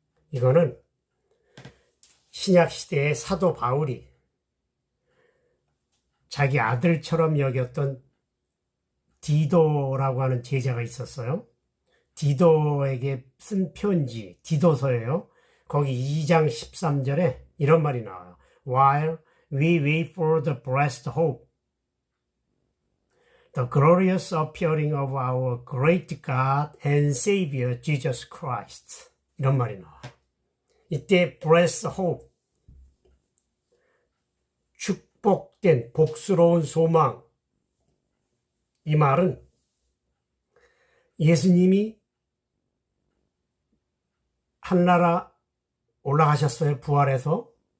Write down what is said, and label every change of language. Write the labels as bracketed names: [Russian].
[Korean] 이거는 신약시대의 사도 바울이 자기 아들처럼 여겼던 디도라고 하는 제자가 있었어요. 디도에게 쓴 편지, 디도서예요. 거기 2장 13절에 이런 말이 나와요. [English] While we wait for the blessed hope The glorious appearing of our great God and Savior Jesus Christ. [Korean] 이런 말이 나와. 이때 [English] blessed hope, [Korean] 축복된 복스러운 소망. 이 말은 예수님이 하늘나라 올라가셨어요. 부활해서.